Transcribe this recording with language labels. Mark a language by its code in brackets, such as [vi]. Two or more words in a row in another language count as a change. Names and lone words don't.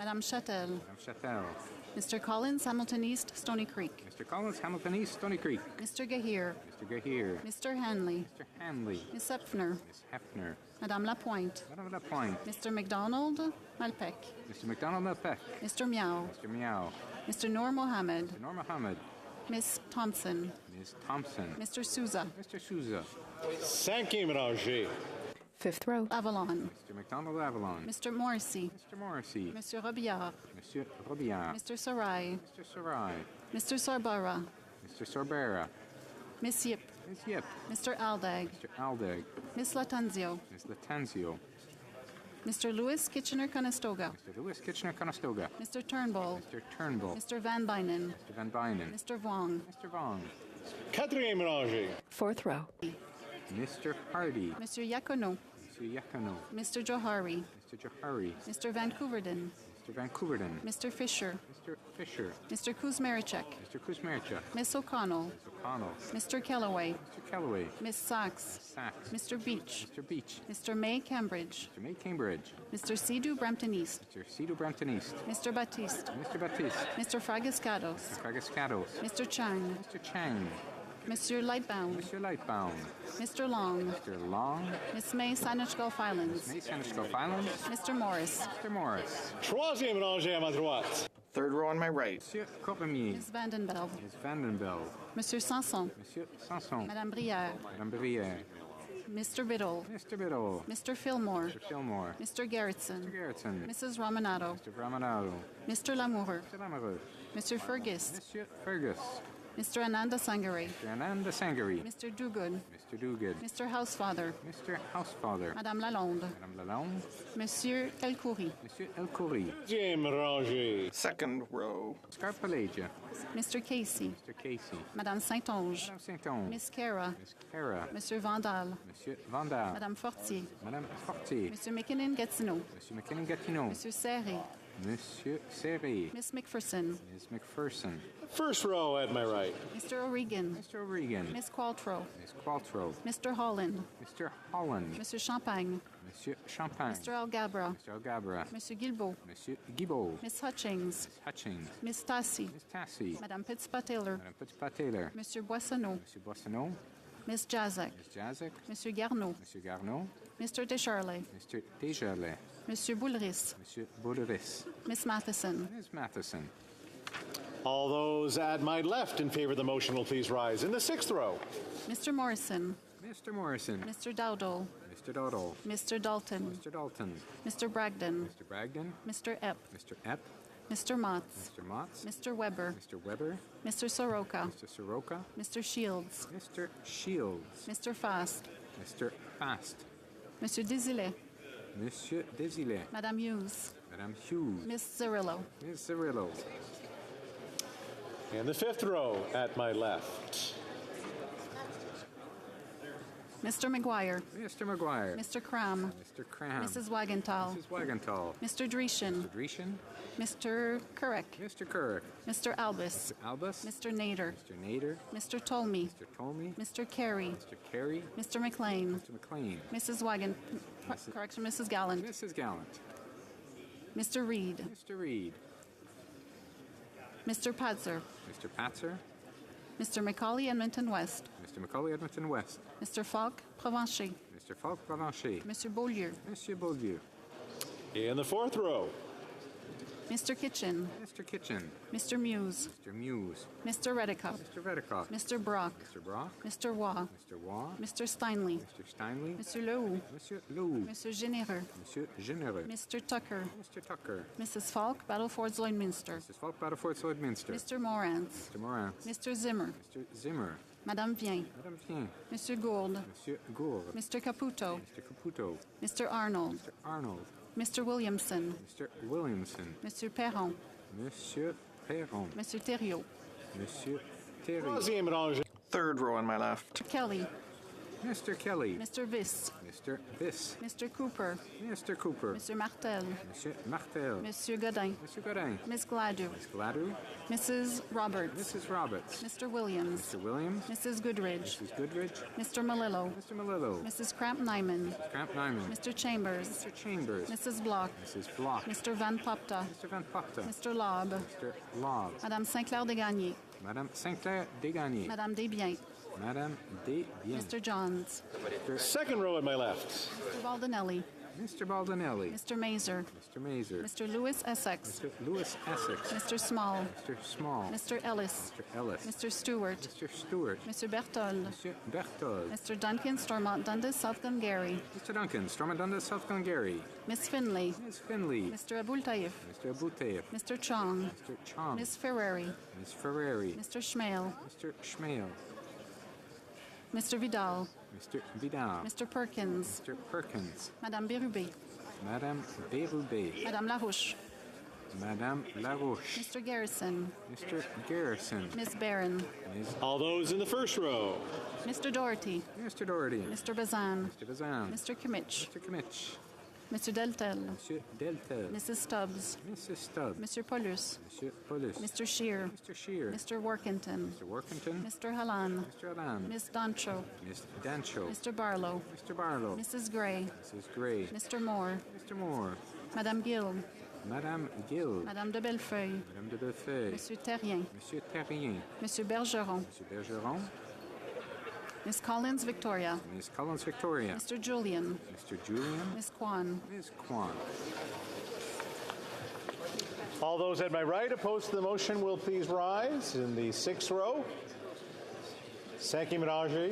[fr] Madame Châtel. Madame Châtel. [en] Mr. Collins, Hamilton East, Stony Creek. Mr. Collins, Hamilton East, Stony Creek. Mr. Gahir. Mr. Gahir. Mr. Hanley. Mr. Hanley. Ms. Hepfner. Ms. Hepfner. [fr] Madame Lapointe. Madame Lapointe. [en] Mr. McDonald, Malpec. Mr. McDonald Malpec. Mr. Miao. Mr. Miao. Mr. Noor Mohammed. Mr. Noor Mohammed. Ms. Thompson. Ms. Thompson. Mr. Souza. Mr. Souza. [fr] Cinquième rangée. [en] Fifth row. Avalon. Mr. McDonald Avalon. Mr. Morrissey. Mr. Morrissey. [fr] Monsieur Robillard. Monsieur Robillard. [en] Mr. Sarai. Mr. Sarai. Mr. Sorbara. Mr. Sorbera. Miss Yip. Ms. Yip. Mr. Aldag. Mr. Aldag. Miss Latanzio. Ms. Latanzio. Mr. Lewis Kitchener-Conestoga. Mr. Lewis Kitchener-Conestoga. Mr. Turnbull. Mr. Turnbull. Mr. Van Bynen. Mr. Van Bynen. Mr. Vuong. Mr. Vong. [fr] Quatrième rangée. [en] Fourth row. Mr. Hardy. Mr. Iacono. Mr. Iacono. Mr. Johari. Mr. Johari. Mr. Vancouverden. Mr. Vancouverden. Mr. Fisher. Mr. Fisher. Mr. Kuzmerichek. Mr. Kuzmerichuk. Miss O'Connell. Ms. O'Connell. Mr. Kellaway. Mr. Kellaway. Miss Sachs. Sachs. Mr. Beach. Mr. Beach. Mr. May Cambridge. Mr. May Cambridge. Mr. Sidhu Brampton East. Mr. Sidhu Brampton East. Mr. Baptiste. Mr. Baptiste. Mr. Fragascados. Mr. Fragascados. Mr. Chang. Mr. Chang. [fr] Monsieur Lightbound. [en] Mr. Lightbound. Mr. Long. Mr. Long. Miss May Saanich Gulf Islands. May Saanich Gulf Islands. Mr. Morris. Mr. Morris. [fr] Troisième rangée à ma droite. [en] Third row on my right. [fr] Monsieur Cormier. [en] Ms. Vandenbeld. Ms. Vandenbeld. [fr] Monsieur Sanson. Monsieur Sanson. Madame Brière. Madame Brière. [en] Mr. Biddle. Mr. Biddle. Mr. Fillmore. Mr. Fillmore. Mr. Garrettson. Mr. Garrettson. Mrs. Ramonado. Mr. Ramonado. Mr. Lamoureux. Mr. Lamoureux. Mr. Fergus. [fr] Monsieur Fergus. [en] Mr. Ananda Sangare. Mr. Ananda Sangari. Mr. Duguid. Mr. Duguid. Mr. Housefather. Mr. Housefather. [fr] Madame Lalonde. Madame Lalonde. Monsieur Elkoury. Monsieur Elkoury. Deuxième rangée. [en] Second row. Scarpalagia. Mr. Casey. Mr. Casey. [fr] Madame Saint-Onge. Madame Saint-Onge. [en] Miss Cara. Miss Cara. [fr] Monsieur Vandal. Monsieur Vandal. Madame Fortier. Madame Fortier. Monsieur McKinnon-Gatineau. Monsieur McKinnon-Gatineau. Monsieur Serré. Monsieur Serré. [en] Miss McPherson. Ms. McPherson. First row at my right. Mr. O'Regan. Mr. O'Regan. Miss Qualtrough. Ms. Qualtrough. Mr. Holland. Mr. Holland. [fr] Monsieur Champagne. Monsieur Champagne. [en] Mr. Algabra. Mr. Algabra. [fr] Monsieur Guilbeault. Monsieur Guibault. [en] Miss Hutchings. Miss Hutchings. Miss Tassi. Miss Tassi. [fr] Madame Pittspa-Taylor. Madame Pittspa-Taylor. Monsieur Boissonneau. Monsieur Boissonneau. [en] Miss Jazek. Miss Jazek. [fr] Monsieur Garneau. Monsieur Garneau. [en] Mr. Descharlet. Mr. Desjardins. [fr] Monsieur Boulris. Monsieur Bouleris. [en] Miss Matheson. Ms. Matheson. All those at my left in favor of the motion will please rise in the sixth row. Mr. Morrison. Mr. Morrison. Mr. Dowdall. Mr. Dowdall. Mr. Dalton. Mr. Dalton. Mr. Bragdon. Mr. Bragdon. Mr. Epp. Mr. Epp. Mr. Motz. Mr. Motz. Mr. Weber. Mr. Weber. Mr. Soroka. Mr. Soroka. Mr. Shields. Mr. Shields. Mr. Fast. Mr. Fast. [fr] Monsieur Desilets. Monsieur Desilets. Madame Hughes. Madame Hughes. [en] Miss Cirillo. Ms. Cirillo. And the fifth row at my left. Mr. McGuire. Mr. McGuire. Mr. Cram. Mr. Cram. Mrs. Wagenthal. Mrs. Wagenthal. Mr. Dreeshen. Mr. Dreeshen. Mr. Kurek. Mr. Kurek. Mr. Albus. Mr. Albus. Mr. Nader. Mr. Nader. Mr. Tolmie. Mr. Tolmie. Mr. Carey. Mr. Carey. Mr. McLean. Mr. McLean. Mrs. Correction, Mrs. Gallant. Mrs. Gallant. Mr. Reed. Mr. Reed. Mr. Patzer. Mr. Patzer. Mr. Macaulay, Edmonton West. Mr. Macaulay, Edmonton West. Mr. Falk, Provencher. Mr. Falk, Provencher. Mr. Beaulieu. [fr] Monsieur Beaulieu. [en] In the fourth row. Mr. Kitchen. Mr. Kitchen. Mr. Muse. Mr. Muse. Mr. Reddicock. Mr. Reddicock. Mr. Brock. Mr. Brock. Mr. Waugh. Mr. Waugh. Mr. Steinley. Mr. Steinley. [fr] Monsieur Lehoux. Monsieur Lehoux. Monsieur Généreux. Monsieur Généreux. [en] Mr. Tucker. Mr. Tucker. Mrs. Falk, Battleford Lloydminster. Mrs. Falk, Battleford Lloydminster. Mr. Morantz. Mr. Morantz. Mr. Zimmer. Mr. Zimmer. [fr] Madame Vien. Madame Vien. Monsieur Gould. Monsieur Gould. [en] Mr. Caputo. Mr. Caputo. Mr. Arnold. Mr. Arnold. Mr. Williamson. Mr. Williamson. [fr] Monsieur Perron. Monsieur Perron. Monsieur Thériault. Monsieur Thierry. [en] Third row on my left. Kelly. Mr. Kelly. Mr. Viss. Mr. Viss. Mr. Cooper. Mr. Cooper. [fr] Monsieur Martel. Monsieur Martel. Monsieur Godin. Monsieur Godin. [en] Miss Gladue. Miss Gladue. Mrs. Roberts. Mrs. Roberts. Mr. Williams. Mr. Williams. Mrs. Goodridge. Mrs. Goodridge. Mr. Malillo. Mr. Malillo. Mrs. Cramp Nyman. Cramp Nyman. Mr. Chambers. Mr. Chambers. Mrs. Block. Mrs. Block. Mr. Van Popta. Mr. Van Popta. Mr. Lobb. Mr. Lobb. [fr] Madame Sinclair Desgagnés. Madame Sinclair Desgagnés. Madame Desbiens. Madame Desbiens. [en] Mr. Johns. Second row at my left. Mr. Baldinelli. Mr. Baldinelli. Mr. Mazer. Mr. Mazer. Mr. Lewis Essex. Mr. Lewis Essex. Mr. Small. Mr. Small. Mr. Ellis. Mr. Ellis. Mr. Stewart. Mr. Stewart. Mr. Berthold. Mr. Berthold. Mr. Duncan, Stormont Dundas, South Glengarry. Mr. Duncan, Stormont Dundas, South Glengarry. Miss Finley. Miss Finley. Mr. Abultaif. Mr. Abultaif. Mr. Chong. Mr. Chong. Miss Ferrari. Miss Ferrari. Mr. Schmale. Mr. Schmale. Mr. Vidal. Mr. Vidal. Mr. Perkins. Mr. Perkins. [fr] Madame Bérubé. Madame Bérubé. Madame Larouche. Madame Larouche. [en] Mr. Garrison. Mr. Garrison. Miss Barron. All those in the first row. Mr. Doherty. Mr. Doherty. Mr. Bazan. Mr. Bazan. Mr. Kimmich. Mr. Kimmich. Mr. Deltel. [fr] Monsieur Deltel. [en] Mrs. Stubbs. Mrs. Stubbs. Mr. Paulus. [fr] Monsieur Paulus. [en] Mr. Shear. Mr. Shear. Mr. Workington. Mr. Workington. Mr. Halan. Mr. Alan. Miss Doncho. Miss Dancho. Mr. Barlow. Mr. Barlow. Mrs. Gray. Mrs. Gray. Mr. Moore. Mr. Moore. [fr] Madame Gill. Madame Gill. Madame de Bellefeuille. Madame de Bellefeuille. Monsieur Terrien. Monsieur Terrien. Monsieur Bergeron. Monsieur Bergeron. [en] Miss Collins Victoria. Miss Collins Victoria. Mr. Julian. Mr. Julian. Miss Kwan. Miss Kwan. All those at my right opposed to the motion will please rise. In the sixth row. [fr] Cinquième rangée.